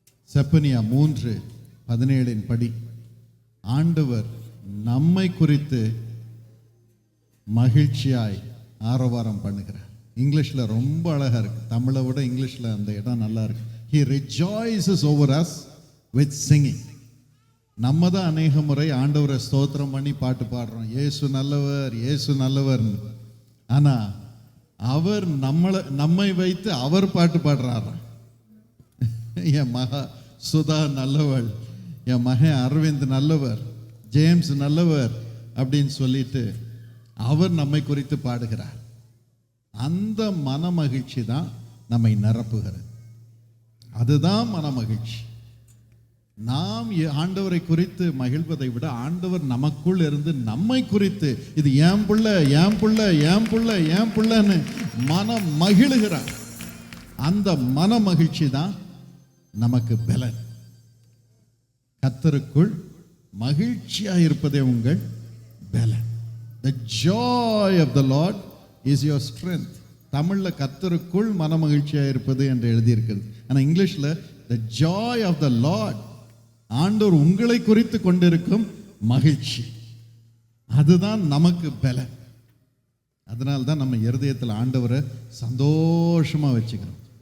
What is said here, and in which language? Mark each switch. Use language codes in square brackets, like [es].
[ta] செப்பனியா 3:17 படி ஆண்டவர் நம்மை குறித்து மகிழ்ச்சியாய் ஆரவாரம் பண்ணுகிறார். இங்கிலீஷில் ரொம்ப அழகா இருக்கு, தமிழை விட இங்கிலீஷில் அந்த இடம் நல்லா இருக்கு. [en] He rejoices over us with singing. [ta] நம்ம தான் அநேக முறை ஆண்டவரை ஸ்தோத்திரம் பண்ணி பாட்டு பாடுறோம், இயேசு நல்லவர், இயேசு நல்லவர்னு. ஆனா அவர் நம்மை வைத்து அவர் பாட்டு பாடுறாராம். என் மகா சுதா நல்லவள், என் மகன் அரவிந்த் நல்லவர், ஜேம்ஸ் நல்லவர் அப்படின்னு சொல்லிட்டு அவர் நம்மை குறித்து பாடுகிறார். அந்த மன மகிழ்ச்சி தான் நம்மை நிரப்புகிறது. அதுதான் மன மகிழ்ச்சி. நாம் ஆண்டவரை குறித்து மகிழ்வதை விட ஆண்டவர் நமக்குள் இருந்து நம்மை குறித்து இது ஏன் புள்ள ஏன் புள்ள ஏன் புள்ள ஏன் புள்ளன்னு மனம் மகிழுகிறார். அந்த மன மகிழ்ச்சி தான் நமக்கு பலன். கர்த்தருக்குள் மகிழ்ச்சியா இருப்பதே உங்கள் பலன். [en] The joy of the Lord is your strength. [ta] தமிழ்ல கர்த்தருக்குள் மன மகிழ்ச்சியா இருப்பது என்று எழுதியிருக்கிறது. ஆனா இங்கிலீஷ்ல [en] the joy of the Lord, [ta] ஆண்டவர் உங்களை குறித்து கொண்டிருக்கும் மகிழ்ச்சி, அதுதான் நமக்கு பலன். அதனால்தான் நம்ம இருதயத்தில் ஆண்டவரை சந்தோஷமா வச்சுக்கிறோம்.